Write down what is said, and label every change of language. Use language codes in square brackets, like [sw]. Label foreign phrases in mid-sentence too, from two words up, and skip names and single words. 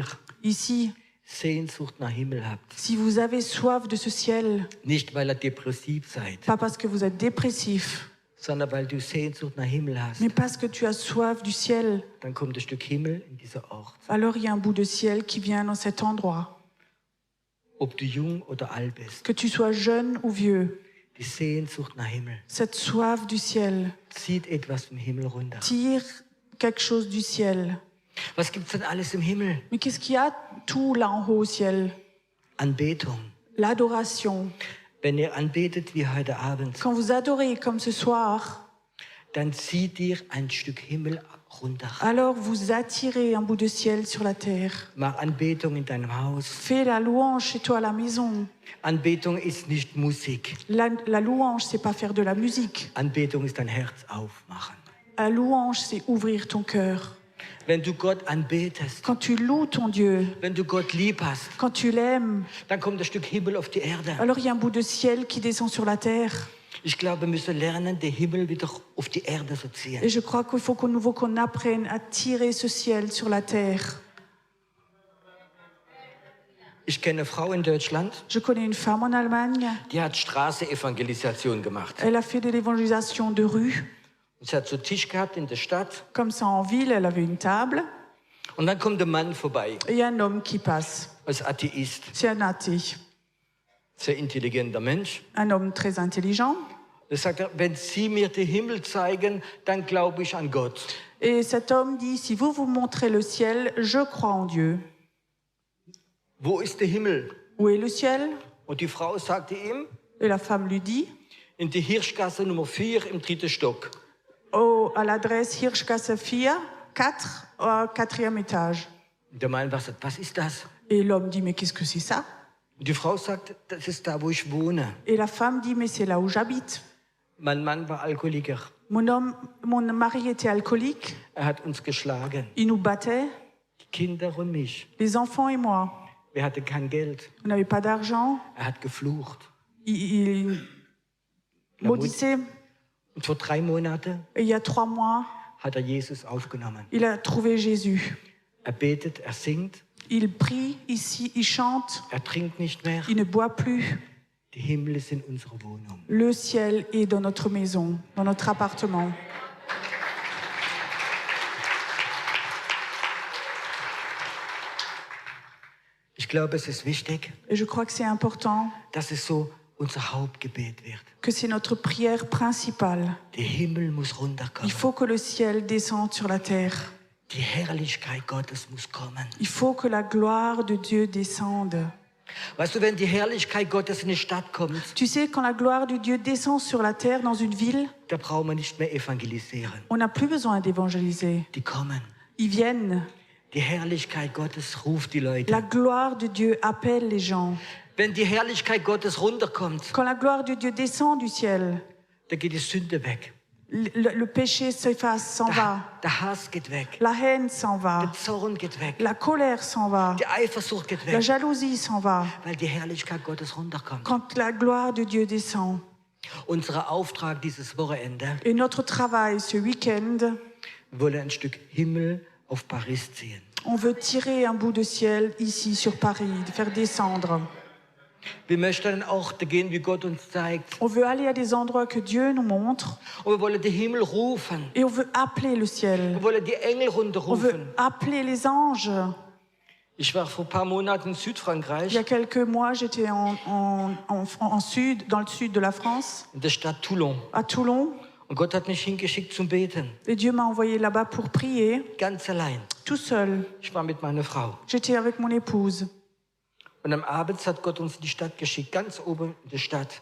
[fr] ici, [de] Sehnsucht nach Himmel habt, [fr] si vous avez soif de ce ciel, [de] nicht weil ihr depressiv seid, [fr] pas parce que vous êtes dépressif, [de] sondern weil du Sehnsucht nach Himmel hast, [fr] mais parce que tu as soif du ciel, [de] dann kommt ein Stück Himmel in dieser Ort. [fr] alors il y a un bout de ciel qui vient dans cet endroit. [de] Ob du jung oder alt bist, [fr] Que tu sois jeune ou vieux, [de] die Sehnsucht nach Himmel [fr] cette soif du ciel [de] zieht etwas vom Himmel runter. [fr] tire quelque chose du ciel. [de] Was gibt's denn alles im Himmel? [fr] Mais qu'est-ce qu'il y a tout là en haut au ciel? [de] Anbetung. [fr] L'adoration. [de] Wenn ihr anbetet wie heute Abend, [fr] Quand vous adorez comme ce soir, [de] dann zieht dir ein Stück Himmel runter. [fr] alors vous attirez un bout de ciel sur la terre. [de] Mach Anbetung in deinem Haus. [fr] Fais la louange chez toi à la maison. [de] Anbetung ist nicht Musik. [fr] La louange, c'est pas faire de la musique. [de] Anbetung ist dein Herz aufmachen. [fr] La louange, c'est ouvrir ton cœur. [de] Wenn du Gott anbetest, [fr] Quand tu loues ton Dieu, [de] wenn du Gott lieb hast, [fr] quand tu l'aimes, [de] dann kommt ein Stück Himmel auf die Erde. [fr] alors il y a un bout de ciel qui descend sur la terre. [de] Ich glaube, wir müssen lernen, den Himmel wieder auf die Erde zu ziehen. [fr] Et je crois qu'il faut qu'au nouveau qu'on apprenne à tirer ce ciel sur la terre. [de] Ich kenne eine Frau in Deutschland, [fr] Je connais une femme en Allemagne. [de] die hat Straße-Evangelisation gemacht. [fr] Elle a fait de l'évangélisation de rue. [de] Sie hat so einen Tisch gehabt in der Stadt [fr] Comme ça, en ville, elle avait une table. [de] und dann kommt ein Mann vorbei, [fr] Et il y a un homme qui passe. [de] als Atheist, [fr] C'est un athée. [de] sehr intelligenter Mensch. [fr] Un homme très intelligent. [de] Da sagt er, wenn Sie mir den Himmel zeigen, dann glaube ich an Gott. [fr] Et cet homme dit, si vous vous montrez le ciel, je crois en Dieu. [de] Wo ist der Himmel? [fr] Où est le ciel? [de] Und die Frau sagte ihm, [fr] Et la femme lui dit, [de] in die Hirschgasse Nummer 4 im 3. Stock. [fr] à l'adresse Hirschgasse 4, au 4e étage. [de] Und der Mann sagt, was ist das? [fr] Et l'homme dit, mais qu'est-ce que c'est ça? [de] Und die Frau sagt, das ist da, wo ich wohne. [fr] Et la femme dit, mais c'est là où j'habite. [de] Mein Mann war Alkoholiker. [fr] Mon mari était alcoolique, [de] Er hat uns geschlagen, [fr] il nous battait, [de] die Kinder und mich. [fr] les enfants et moi. [de] Wir hatten kein Geld. [fr] On n'avait pas d'argent, [de] Er hat geflucht. [fr] il maudissait. [de] Und vor 3 Monaten [fr] Et il y a 3 mois, [de] hat er Jesus aufgenommen. [fr] il a trouvé Jésus. [de] Er betet, er singt, [fr] Il prie ici, il chante, [de] er trinkt nicht mehr. [fr] il ne boit plus. [de] Die Himmel sind unsere Wohnung. [fr] Le ciel est dans notre maison, dans notre appartement. [de] Ich glaube, es ist wichtig, [fr] Et je crois que c'est important, [de] dass es so unser Hauptgebet wird. [fr] que c'est notre prière principale. [de] Der Himmel muss [fr] Il [de] runterkommen. [fr] faut que le ciel descende sur la terre. [de] Die Herrlichkeit Gottes muss kommen. [fr] Il faut que la gloire de Dieu descende. [de] Weißt du, wenn die Herrlichkeit Gottes in die Stadt kommt, [fr] Tu sais, quand la gloire de Dieu descend sur la terre dans une ville, [de] da brauchen wir nicht mehr evangelisieren. [fr] on n'a plus besoin d'évangéliser. [de] Die kommen. [fr] Ils viennent. [de] Die Herrlichkeit Gottes ruft die Leute. [fr] La gloire de Dieu appelle les gens. [de] Wenn die Herrlichkeit Gottes runterkommt, [fr] Quand la gloire de Dieu descend du ciel, [de] da geht die Sünde weg. [fr] Le péché s'efface, s'en va. [de] Der Hass geht weg. [fr] La haine s'en va. [de] Der Zorn geht weg. [fr] La colère s'en va. [de] Die Eifersucht geht [fr] La [de] weg. [fr] jalousie s'en va. [de] Weil die Herrlichkeit Gottes runterkommt. [fr] Quand la gloire de Dieu descend. [de] Unser Auftrag dieses Wochenende, [fr] Et notre travail ce week-end, [de] wir wollen ein Stück Himmel auf Paris ziehen. [fr] on veut tirer un bout de ciel ici sur Paris, de faire descendre. [de] Wir möchten an Orte gehen, wie Gott uns zeigt. [fr] On veut aller à des endroits que Dieu nous montre [de] Und wir wollen den Himmel rufen. [fr] et on veut appeler le ciel. [de] Wir wollen die Engel [fr] On veut [de] runterrufen. [fr] appeler les anges. [de] Ich war vor ein paar Monaten in [fr] Il y [de] Südfrankreich, [fr] a quelques mois, j'étais en sud, dans le sud de la France, [de] in der Stadt Toulon. [fr] à Toulon. [de] Und Gott hat mich hingeschickt zum Beten. [fr] Et Dieu m'a envoyé là-bas pour prier, [de] Ganz allein. [fr] tout seul. [de] Ich war mit meiner Frau. [fr] J'étais avec mon épouse. [de] Und am Abend hat Gott uns in die Stadt geschickt, ganz oben in der Stadt.